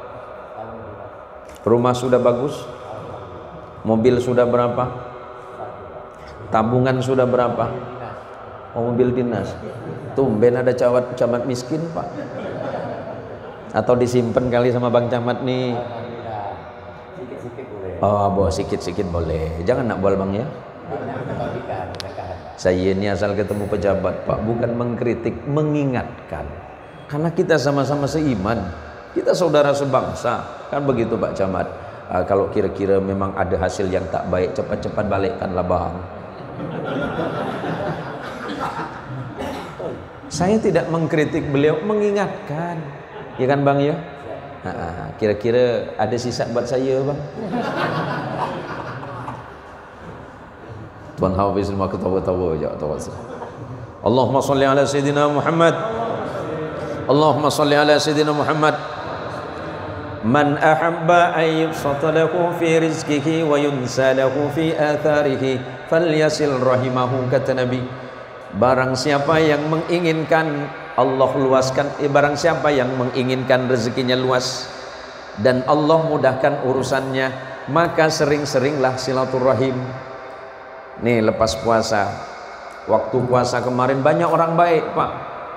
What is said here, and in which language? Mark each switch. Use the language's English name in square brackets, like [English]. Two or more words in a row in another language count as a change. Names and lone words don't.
[Indonesian] Rumah sudah bagus? Mobil sudah berapa? Tabungan sudah berapa? Oh, mobil dinas. Tumben ada camat miskin, Pak. Atau disimpan kali sama Bang Camat nih? [Malay] Sikit-sikit boleh. Oh, boleh, sikit-sikit boleh. Jangan nak bual Bang ya. [Indonesian] Saya ini asal ketemu pejabat, Pak, bukan mengkritik, mengingatkan. Karena kita sama-sama seiman, kita saudara sebangsa, kan begitu Pak Camat. Kalau kira-kira memang ada hasil yang tak baik, cepat-cepat balikkanlah Bang. Saya tidak mengkritik beliau, mengingatkan, ya kan Bang ya? Kira-kira ada sisa buat saya Bang. Tuan Hafiz semua ketawa-tawa aja. [Arabic] اللهم صل على سيدنا محمد. اللهم صل على سيدنا محمد. من أحب أن يبسط له في رزقه وينسأ له في أثره فليصل رحمه, [Indonesian] kata Nabi. Barang siapa yang menginginkan Allah luaskan, barang siapa yang menginginkan rezekinya luas dan Allah mudahkan urusannya, maka sering-seringlah silaturahim. Nih lepas puasa, waktu puasa kemarin banyak orang baik Pak.